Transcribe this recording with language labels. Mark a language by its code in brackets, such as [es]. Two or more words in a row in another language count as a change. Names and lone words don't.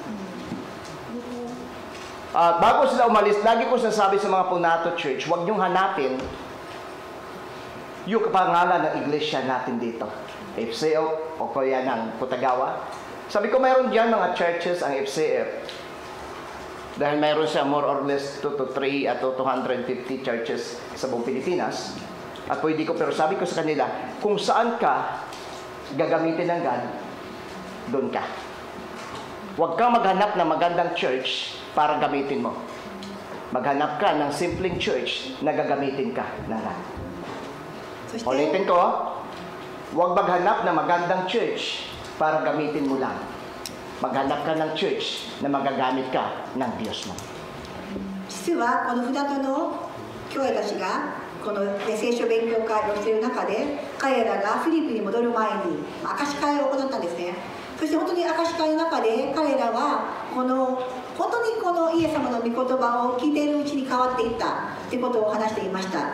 [tl] Bago sila umalis, lagi ko sinasabi sa mga Punato Church, huwag niyong hanapin yung pangalan ng iglesia natin dito. FCF o kaya ng Putagawa. Sabi ko, mayroon dyan mga churches ang FCF. Dahil mayroon siya [en] more or less [tl] 2 to 3 at 250 churches sa buong Pilipinas. At pwede ko, pero sabi ko sa kanila, kung saan ka gagamitin ng God, doon ka. Huwag kang maghanap ng magandang church para gamitin mo. Maghanap ka ng simpleng church na gagamitin ka ng God. Ulitin ko, huwag maghanap ng magandang church para gamitin mo lang. maghanap ka ng church na magagamit ka ng Diyos mo. [ja] 実はこの船戸の教会たちがこの聖書勉強会をしている中で、彼らがフィリピンに戻る前に証し会を行ったんですね。そして本当に証し会の中で彼らは本当にこのイエス様の御言葉を聞いているうちに変わっていったということを話していました。